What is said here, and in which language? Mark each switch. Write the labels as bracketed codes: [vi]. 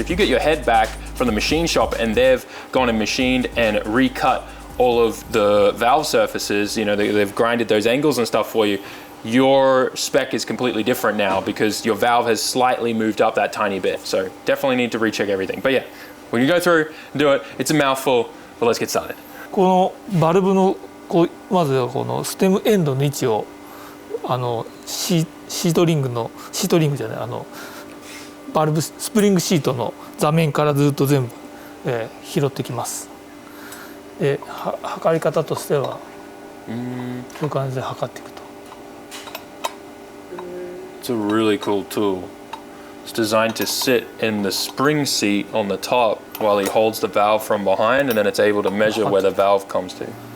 [en] So if you get your head back from the machine shop and they've gone and machined and recut all of the valve surfaces, you know, they've grinded those angles and stuff for you, your spec is completely different now because your valve has slightly moved up that tiny bit. So definitely need to recheck everything. But yeah, we can go through and do it. It's a mouthful, but let's get started. [ja] このバルブのまずはこのステムエンドの位置をシートリングじゃないバルブスプリングシートの座面からずっと全部、拾ってきます。で測り方としてはこういう感じで測っていくと。 [en] It's a really cool tool. It's designed to sit in the spring seat on the top while he holds the valve from behind, and then it's able to measure where the valve comes to.